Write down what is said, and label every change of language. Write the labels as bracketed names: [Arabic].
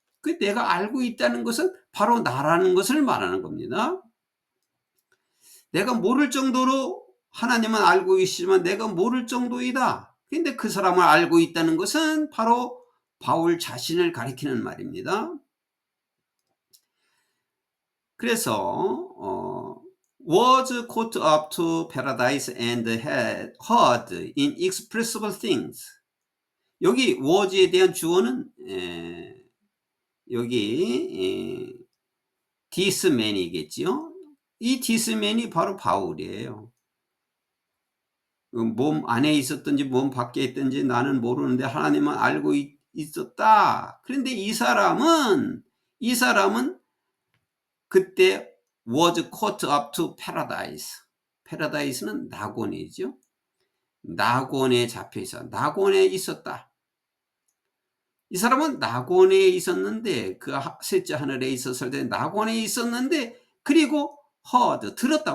[Korean] 그 내가 알고 있다는 것은 바로 나라는 것을 말하는 겁니다. 내가 모를 정도로 하나님은 알고 계시지만 내가 모를 정도이다. 그런데 그 사람을 알고 있다는 것은 바로 바울 자신을 가리키는 말입니다. [English] 그래서 was caught up to paradise and had heard inexpressible things. [Korean] 여기 was에 대한 주어는 여기 this man이겠죠. 이 this man이 바로 바울이에요. 몸 안에 있었든지 몸 밖에 있든지 나는 모르는데 하나님은 알고 있었다. 그런데 이 사람은 그때 [English] was caught up to paradise. [Korean] paradise는 낙원이죠. 낙원에 잡혀 있어. 낙원에 있었다. 이 사람은 낙원에 있었는데 그 셋째 하늘에 있었을 때 낙원에 있었는데 그리고 heard 들었다.